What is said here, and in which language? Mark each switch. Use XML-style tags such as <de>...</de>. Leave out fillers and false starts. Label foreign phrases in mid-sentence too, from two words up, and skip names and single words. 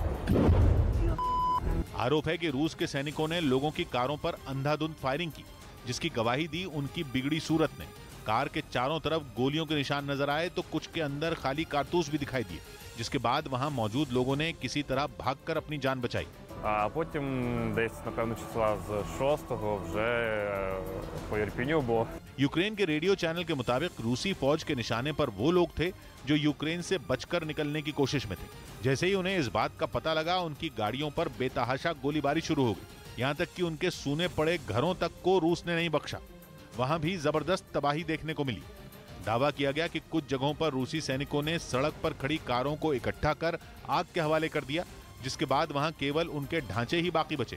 <hi>आरोप है कि रूस के सैनिकों ने लोगों की कारों पर अंधाधुंध फायरिंग की, जिसकी गवाही दी उनकी बिगड़ी सूरत ने। कार के चारों तरफ गोलियों के निशान नजर आए तो कुछ के अंदर खाली कारतूस भी दिखाई दिए, जिसके बाद वहां मौजूद लोगों ने किसी तरह भागकर अपनी जान बचाई।</hi> <uk>А потім десь, напевно, числа з 6-го вже по Ірпіню було.</uk> <hi>यूक्रेन के रेडियो चैनल के मुताबिक रूसी फौज के निशाने पर वो लोग थे जो यूक्रेन से बचकर निकलने की कोशिश में थे। जैसे ही उन्हें इस बात का पता लगा, उनकी गाड़ियों पर बेतहाशा गोलीबारी शुरू हो गई। यहाँ तक कि उनके सूने पड़े घरों तक को रूस ने नहीं बख्शा। वहां भी जबरदस्त तबाही देखने को मिली। दावा किया गया कि कुछ जगहों पर रूसी सैनिकों ने सड़क पर खड़ी कारों को इकट्ठा कर आग के हवाले कर दिया, जिसके बाद वहां केवल उनके ढांचे ही बाकी बचे।</hi>